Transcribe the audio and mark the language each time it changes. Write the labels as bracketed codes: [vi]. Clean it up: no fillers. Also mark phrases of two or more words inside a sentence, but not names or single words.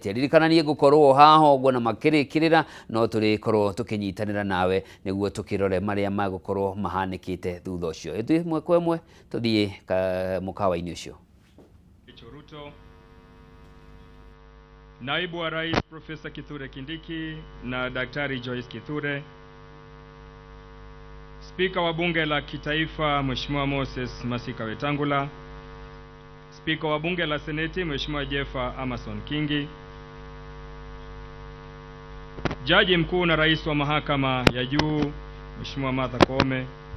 [ki] atia ririkananie gukorwo haho ogwo na makirikirira no turikorwo tukinyitanira nawe niguo tukirore maria magukorwo mahanikite thutha ucio ithu mwe kwemwe tuthie mukawa-ini ucio. [sw] Ruto, Naibu wa Rais Profesa Kithure Kindiki na Daktari Joyce Kithure, Spika wa Bunge la Kitaifa Mheshimiwa Moses Masika Wetangula, Spika wa Bunge la Seneti Mheshimiwa Jeffa Amason Kingi, Jaji Mkuu na Rais wa Mahakama ya Juu Mheshimiwa Martha Koome,